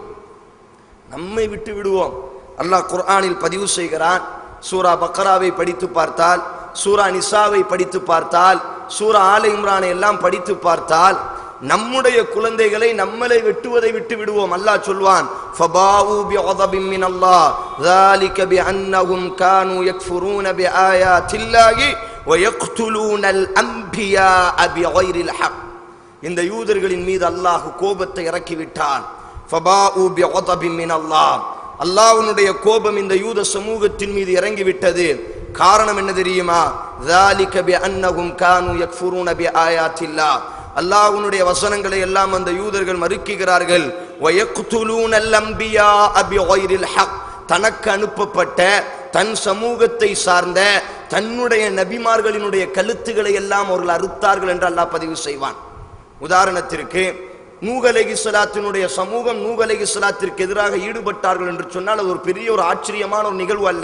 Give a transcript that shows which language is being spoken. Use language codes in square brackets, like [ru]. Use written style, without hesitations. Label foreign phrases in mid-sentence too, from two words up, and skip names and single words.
[ta] நம்மை விட்டு விடுவோம். அல்லாஹ் குர்ஆனில் பதிவு செய்கிறான். சூரா பக்ராவை படித்து பார்த்தால், சூரா நிசாவை படித்து பார்த்தால், சூரா ஆல இம்ரானை எல்லாம் படித்து பார்த்தால், நம்முடைய குழந்தைகளை நம்மளை வெட்டுவதை விட்டு விடுவோம். அல்லாஹ் சொல்வான், [ar] فباءوا بغضب من الله ذلك بأنهم كانوا يكفرون بآيات الله ويقتلون الأنبياء بغير الحق. [ta] இந்த யூதர்களின் மீது அல்லாஹ் கோபத்தை இறக்கிவிட்டான். [ar] فباءوا بغضب من الله, [ta] அல்லாஹ்வுடைய கோபம் இந்த யூத சமூகத்தின் மீது இறங்கிவிட்டது. காரணம் என்ன தெரியுமா? [ar] ذلك بأنهم كانوا يكفرون بآيات الله, [ta] அல்லாஹ்வுடைய வசனங்களை எல்லாம் அந்த யூதர்கள் மறுக்கிறார்கள். [ar] ويقتلون الأنبياء بغير الحق, [ta] தனக்கு அனுப்பப்பட்ட தன் சமூகத்தை சார்ந்த தன்னுடைய நபிமார்களினுடைய கழுத்துக்களை எல்லாம் அவர்கள் அறுத்தார்கள் என்று அல்லாஹ் பதிவு செய்வான். உதாரணத்திற்கு நூஹ் அலைஹிஸ்ஸலாத்தினுடைய சமூகம் நூஹ் அலைஹிஸ்ஸலாத்திற்கு எதிராக ஈடுபட்டார்கள் என்று சொன்னால் அது ஒரு பெரிய ஒரு ஆச்சரியமான ஒரு நிகழ்வு அல்ல.